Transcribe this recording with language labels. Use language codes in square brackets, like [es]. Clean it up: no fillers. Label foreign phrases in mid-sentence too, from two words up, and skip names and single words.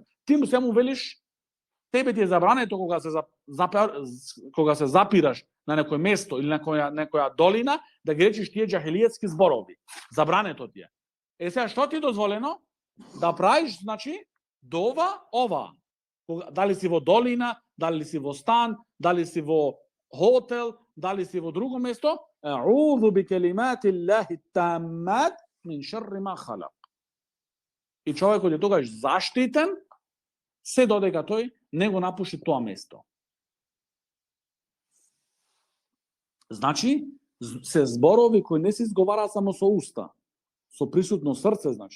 [mk] Ти му се му велиш, тебе ти е забрането кога се запираш на некој место или некоја долина, да ги речеш тие џахилијетски зборови. Забрането ти е. Сега, што ти е дозволено? Да правиш, значи, ова. Дали си во долина, дали си во стан, дали си во хотел, дали си во друго место, [ar] أعوذ بكلمات الله التامات من شر ما خلق. [mk] И човекот е тогаш заштитен, се додека тој не го напуши тоа место. Значи, се зборови кои не се изговараат само со уста, со присутно срце, значи.